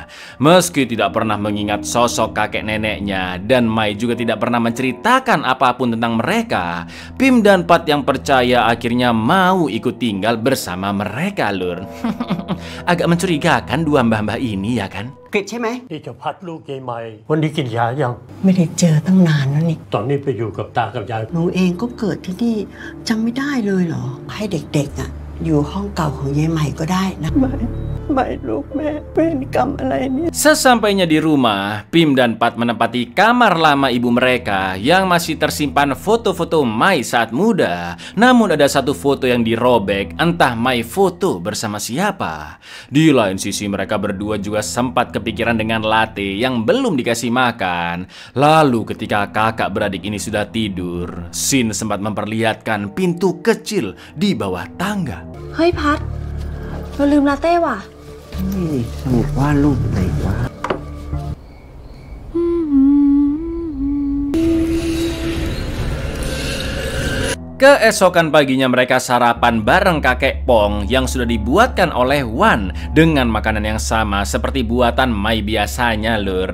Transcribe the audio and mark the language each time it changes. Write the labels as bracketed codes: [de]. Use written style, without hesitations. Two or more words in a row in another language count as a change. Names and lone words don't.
[id] Meski tidak pernah mengingat sosok kakek neneknya, dan Mai juga tidak pernah menceritakan apapun tentang mereka, Pim dan Pat yang percaya akhirnya mau ikut tinggal bersama mereka lur. Agak mencurigakan dua mbah-mbah ini ya kan? [th] กิจใช่ไหม นี่จะพัดลูกยายใหม่วันนี้กินยายัง ไม่ได้เจอตั้งนานแล้วนี่ ตอนนี้ไปอยู่กับตากับยาย หนูเองก็เกิดที่นี่จำไม่ได้เลยเหรอ ให้เด็กๆอยู่ห้องเก่าของยายใหม่ก็ได้นะไม่ลูกแม่เวรกรรมอะไรเนี่ย [id] Sesampainya di rumah, Pim dan Pat menempati kamar lama ibu mereka yang masih tersimpan foto-foto Mai saat muda. Namun ada satu foto yang dirobek, entah Mai foto bersama siapa. Di lain sisi mereka berdua juga sempat kepikiran dengan latte yang belum dikasih makan. Lalu ketika kakak beradik ini sudah tidur, Sin sempat memperlihatkan pintu kecil di bawah tangga. [th] เฮ้ยพัดเราลืมลาเต้ว่ะ นี่สมุดวาดรูปไหนวะ [id] Keesokan paginya mereka sarapan bareng kakek Pong yang sudah dibuatkan oleh Wan dengan makanan yang sama seperti buatan Mai biasanya lur.